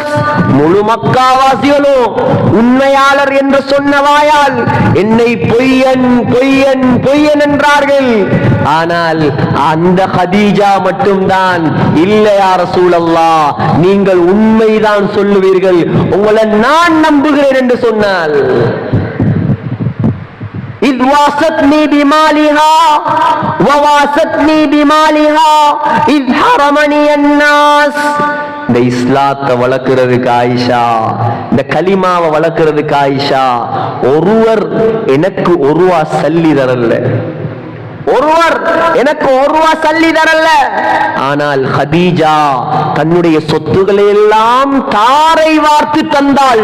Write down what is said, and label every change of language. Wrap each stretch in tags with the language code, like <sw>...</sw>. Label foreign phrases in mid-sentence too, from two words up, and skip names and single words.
<ta>முழு மக்காவாசிகளும் உண்மையாளர் என்று சொன்ன வாயால் என்னை பொய்யன் பொய்யன் பொய்யன் என்றார்கள். ஆனால் அந்த கதீஜா மட்டும்தான், இல்ல</ta> <ar>يا رسول الله,</ar> <ta>நீங்கள் உண்மைதான் சொல்லுவீர்கள், உங்களை நான் நம்புகிறேன் என்று சொன்னால்.</ta> <ar>إذ واستني بمالها وواستني بمالها إذ حرمني الناس.</ar> <ta>இந்த இஸ்லாத்தை வளர்க்கிறதுக்கு ஆயிஷா, இந்த கலிமாவை வளர்க்கிறதுக்கு ஆயிஷா ஒருவர் எனக்கு ஒரு ரூபா சல்லி தரல, ஒருவர் எனக்கு ஒரு ரூபா சல்லி தரல. ஆனால் ஹதீஜா தன்னுடைய சொத்துக்களை எல்லாம் தாரை வார்த்து தந்தாள்.</ta>